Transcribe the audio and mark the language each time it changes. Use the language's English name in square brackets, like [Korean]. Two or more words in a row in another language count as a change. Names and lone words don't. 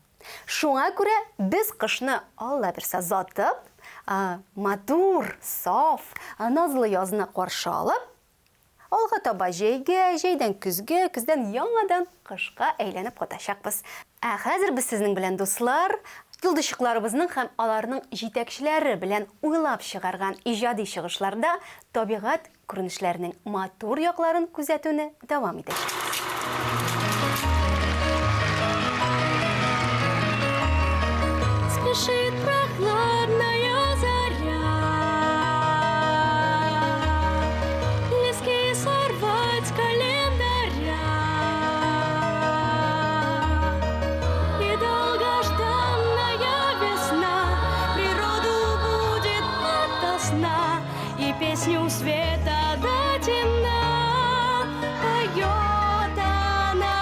[Tatar] Шуңа күрә без кышны Алла бирсә затып, матур, саф, назлы язны каршы алып, алга таба җәйгә, җәйдән көзгә, көздән яңадан кышка әйләнеп кайтачакбыз. Ә хәзер без сезнең белән, дуслар, юлдышчыкларыбызның һәм аларның җитәкчеләре белән уйлап чыгарган иҗади чыгышларда табигать күренешләрнең матур якларын күзәтүне дәвам итәчәкбез. [Russian] Спешит прохладная заря, листки сорвать с календаря, и долгожданная весна природу будет ото сна, и песню света до темна поет она.